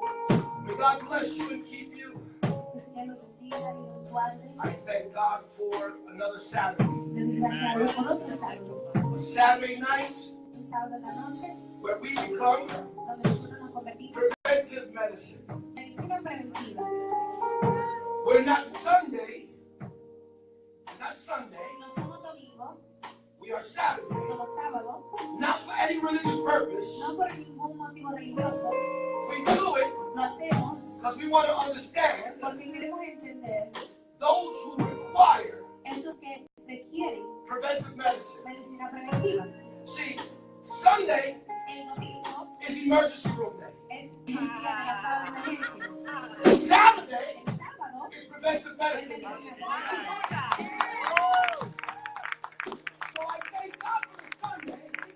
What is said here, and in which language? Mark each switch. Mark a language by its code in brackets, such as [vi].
[en] May God bless you and keep you. [es] Que el Señor los bendiga y los guarde. [en] I thank God for another Saturday. [es] Le doy gracias a Dios por otro sábado. [en] A Saturday night [es] Un sábado en la noche [en] where we become [es] donde nosotros nos convertimos [en] preventive medicine. [es] en medicina preventiva. [en] We're not Sunday. [es] No somos domingo, [en] We are Saturday. [es] somos sábado, [en] Not for any religious purpose. [es] no por ningún motivo religioso. [en] We do it [es] Lo hacemos [en] because we want to understand [es] porque queremos entender [en] those who require [es] esos que requieren [en] preventive medicine. [es] medicina preventiva. [en] See, Sunday [es] El domingo [en] is emergency room day. [es] es el día de la sala de emergencia. [en] Saturday [es] El sábado [en] is preventive [es] es [en] medicine. [es] medicina preventiva. [en] So I thank God for the Sunday.